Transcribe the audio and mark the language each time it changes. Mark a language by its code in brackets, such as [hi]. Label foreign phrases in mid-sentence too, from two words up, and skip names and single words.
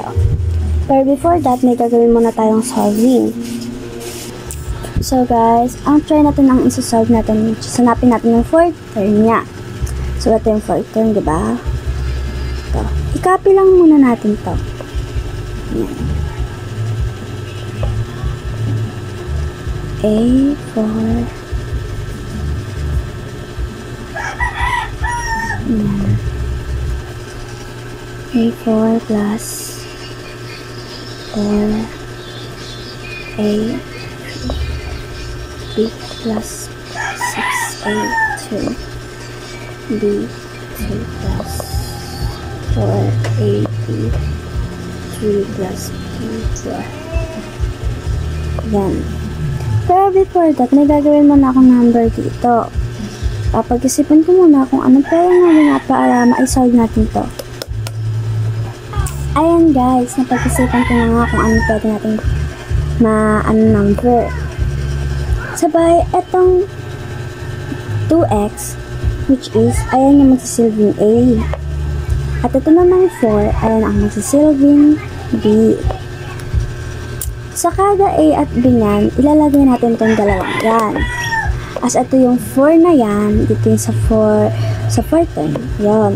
[tl] Pero [en] before that, [tl] may gagawin muna tayong solving. So guys, ang try natin ang isa-solve natin, sanapin natin yung [en] fourth term [tl] niya. So ito yung [en] fourth term, [tl] diba? Ito. I-copy lang muna natin to. Ayan. [en] A4 A4 plus 4A B plus 6A2 B 2 plus 4AB 3 plus B4. [tl] Yan. Pero [en] before that, [tl] may gagawin muna akong number dito. Papag-isipan ko muna kung anong pwede namin nga para ma-solve natin to. Ayan guys, napag-isipan ko na nga kung anong pwede natin number. Sabay, etong 2x, [en] which is, [tl] ayan yung magsisilbing A. At ito namang 4, ayan ang magsisilbing B. Sa kada A at B niyan, ilalagay natin itong dalawang yan. As ito yung 4 na yan, dito yung sa 4 term, yun.